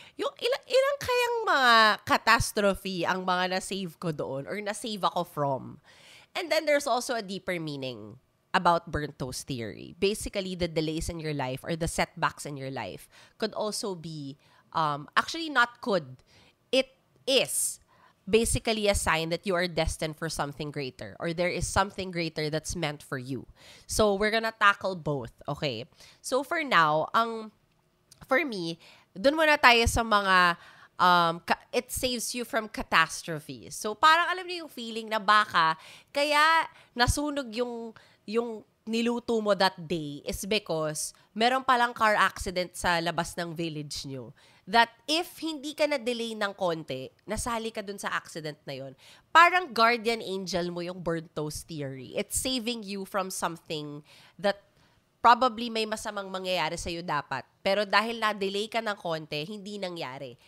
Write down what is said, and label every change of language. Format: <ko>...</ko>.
<tl>Yung ilang kayang mga catastrophe ang mga na-save ko doon or na-save ako from.</tl> <en>And then there's also a deeper meaning about burnt toast theory. Basically, the delays in your life or the setbacks in your life could also be, actually not could, it is basically a sign that you are destined for something greater or there is something greater that's meant for you. So, we're gonna tackle both, okay? So, for now, for me,</en> <tl>dun muna tayo sa mga</tl> <en>it saves you from catastrophes.</en> <tl>So, parang alam niyo yung feeling na baka kaya nasunog yung niluto mo</tl> <en>that day is because</en> <tl>meron palang car accident sa labas ng village nyo. That if hindi ka na-delay ng konti, nasali ka dun sa accident na yon, parang guardian angel mo yung burnt toast theory.</tl> <en>It's saving you from something that probably</en> <tl>may masamang mangyayari sa'yo dapat. Pero dahil na-delay ka ng konti, hindi nangyari.</tl>